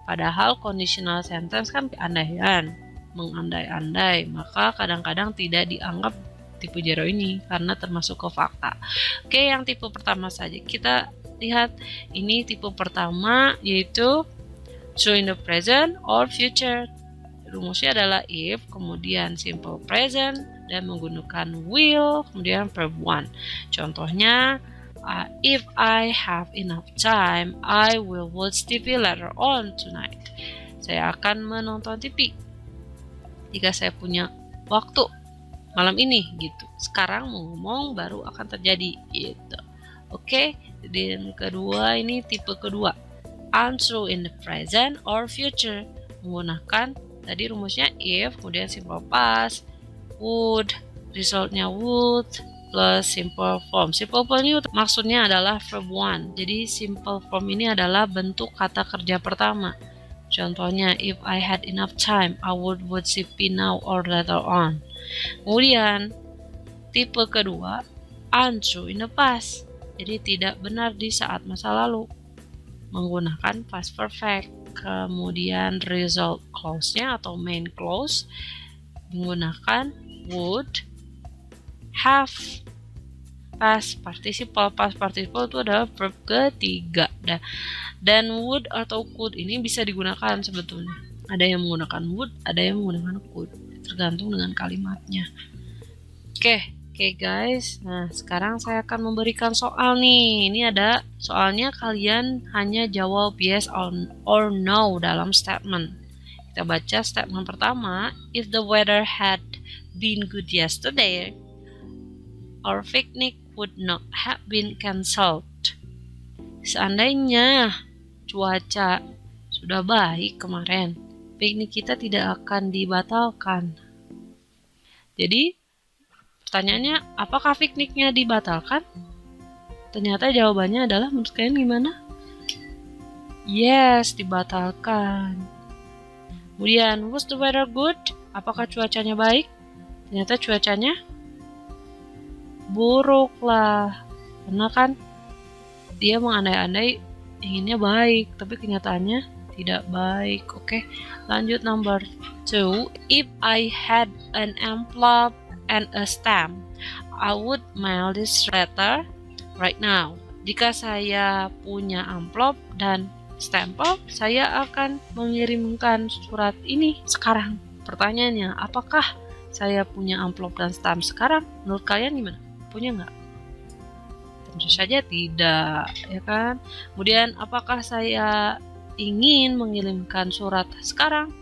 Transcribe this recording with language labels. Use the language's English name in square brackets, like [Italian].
[Indonesian] Padahal conditional sentence kan andaian, mengandai-andai, maka kadang-kadang tidak dianggap tipe 0 ini karena termasuk ke fakta. Oke, yang tipe pertama saja kita lihat. Ini tipe pertama yaitu [English] true in the present or future. [Indonesian] Rumusnya adalah if, kemudian simple present, dan menggunakan will, kemudian verb 1. [English] Contohnya, if I have enough time, I will watch TV later on tonight. [Indonesian] Saya akan menonton TV jika saya punya waktu malam ini gitu. Sekarang mau ngomong baru akan terjadi gitu. Oke, dan kedua ini tipe kedua, [English] untrue in the present or future, [Indonesian] menggunakan tadi rumusnya if, kemudian simple past, would, resultnya would, [English] plus simple form. [Indonesian] Simple form ini maksudnya adalah verb one. Jadi simple form ini adalah bentuk kata kerja pertama. [English] Contohnya, if I had enough time, I would CP now or later on. [Indonesian] Kemudian tipe kedua, [English] untrue in the past. [Indonesian] Jadi tidak benar di saat masa lalu, menggunakan past perfect. Kemudian result clause-nya atau main clause menggunakan would, have. Past participle itu adalah verb ketiga. Dan would atau could ini bisa digunakan sebetulnya. Ada yang menggunakan would, ada yang menggunakan could, tergantung dengan kalimatnya. Oke guys, nah sekarang saya akan memberikan soal nih. Ini ada soalnya, kalian hanya jawab [English] yes or no [Indonesian] dalam statement. Kita baca statement pertama. [English] If the weather had been good yesterday, our picnic would not have been cancelled. [Indonesian] Seandainya cuaca sudah baik kemarin, piknik kita tidak akan dibatalkan. Jadi pertanyaannya, apakah pikniknya dibatalkan? Ternyata jawabannya adalah, menurut kalian gimana? Yes, dibatalkan. [English] Kemudian, was the weather good? [Indonesian] Apakah cuacanya baik? Ternyata cuacanya buruk lah. Karena kan dia mengandai-andai inginnya baik, tapi kenyataannya tidak baik. Oke, lanjut number 2. [English] If I had an envelope and a stamp, I would mail this letter right now. [Indonesian] Jika saya punya amplop dan stempel, saya akan mengirimkan surat ini sekarang. Pertanyaannya, apakah saya punya amplop dan stamp sekarang? Menurut kalian gimana? Punya nggak? Tentu saja tidak, ya kan? Kemudian, apakah saya ingin mengirimkan surat sekarang?